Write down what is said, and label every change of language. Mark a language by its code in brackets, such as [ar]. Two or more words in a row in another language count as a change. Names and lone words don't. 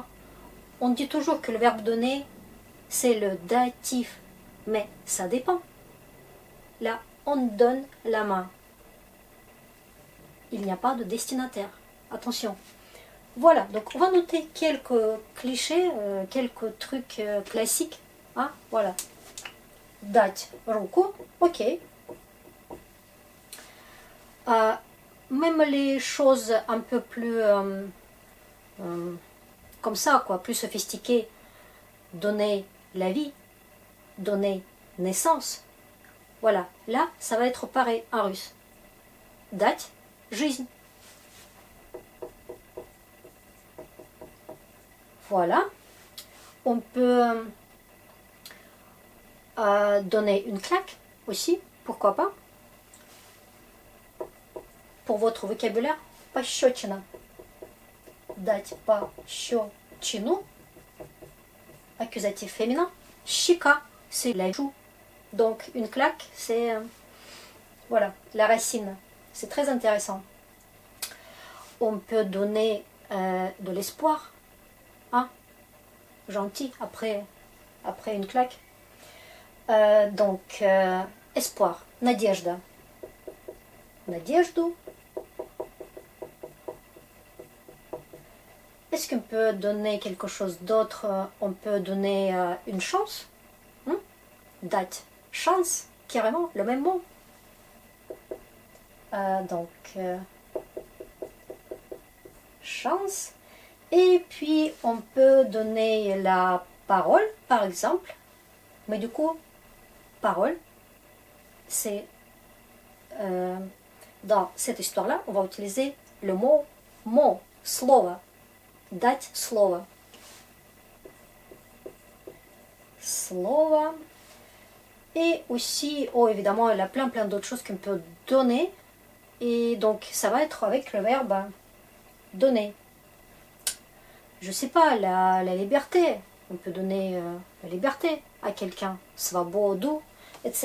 [fr] On dit toujours que le verbe donner, c'est le datif, mais ça dépend. Là, on donne la main. Il n'y a pas de destinataire. Attention. Voilà, donc on va noter quelques clichés, quelques trucs classiques. Hein? Voilà. [ru] Дать руку, [fr] ok. Même les choses un peu plus comme ça, quoi, plus sophistiquées, donner la vie, donner naissance. Voilà, là, ça va être pareil en russe. [ru] Дать жизнь. [fr] Voilà. On peut donner une claque aussi, pourquoi pas. Pour votre vocabulaire, [ru] пощечина. Дать пощечину. [fr] Accusatif féminin. Щека, c'est la joue. Donc une claque, c'est voilà, la racine. C'est très intéressant. On peut donner de l'espoir. Hein? Gentil, après une claque. Donc, espoir. [ru] Надежда. Надежду. [fr] Est-ce qu'on peut donner quelque chose d'autre? On peut donner une chance. [ru] Date. [fr] Chance, carrément, le même mot. Donc, chance. Et puis, on peut donner la parole, par exemple. Mais du coup, parole, c'est... dans cette histoire-là, on va utiliser le mot, [ru] слово. Дать слово. Слово. [fr] Et aussi, évidemment, il y a plein d'autres choses qu'on peut donner. Et donc, ça va être avec le verbe donner. Je sais pas, la liberté. On peut donner la liberté à quelqu'un. [ru] Svobodu, etc.